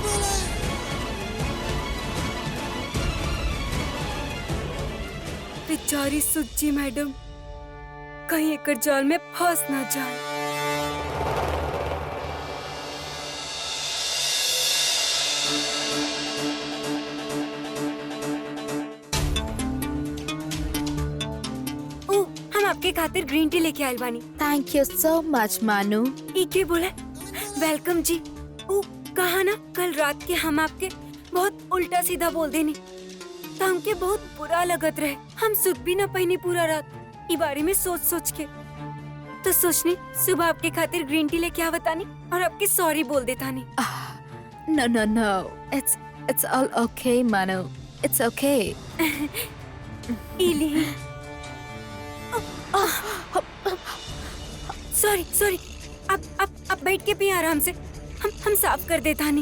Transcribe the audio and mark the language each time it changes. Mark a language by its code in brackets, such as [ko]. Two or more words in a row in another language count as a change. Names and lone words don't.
[bho] बेचारी सुज्जी मैडम कहीं एक जाल में फंस ना जाए। हम आपके खातिर [en] green tea [bho] लेके आयल बानी। [en] thank you so much मानू। [bho] इके बोला वेलकम जी। कहा ना कल रात के हम आपके बहुत उल्टा सीधा बोल देनी तो हमके बहुत बुरा लगत रहे। हम सुख भी ना पहिनी पूरा रात ई बारे में सोच सोच के, तो सोचनी सुबह आपके खातिर [en] green tea [bho] लेके आवतानी और आपके सॉरी बोल देतानी। [en] No, no, no. It's all okay, Manu. It's okay. [bho] इली [en] sorry sorry, [bho] अब आप बैठ के पिए आराम से, हम साफ कर देता नहीं।